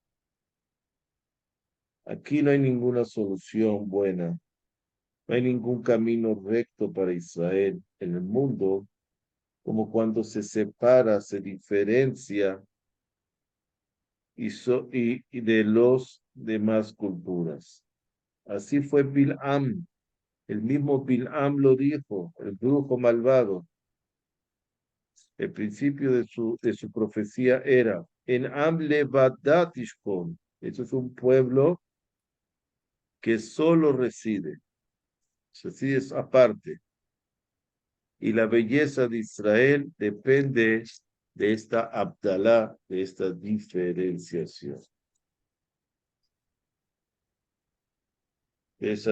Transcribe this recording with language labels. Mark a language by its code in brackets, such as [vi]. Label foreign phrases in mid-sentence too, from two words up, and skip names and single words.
[es] Aquí no hay ninguna solución buena, no hay ningún camino recto para Israel en el mundo, como cuando se separa, se diferencia y de los demás culturas. Así fue Bil'am, el mismo Bil'am lo dijo, el brujo malvado. El principio de su profecía era, en [he] עם לבדד ישכון, [es] eso es un pueblo que solo reside es aparte. Y la belleza de Israel depende de esta Abdalá, de esta diferenciación, de esa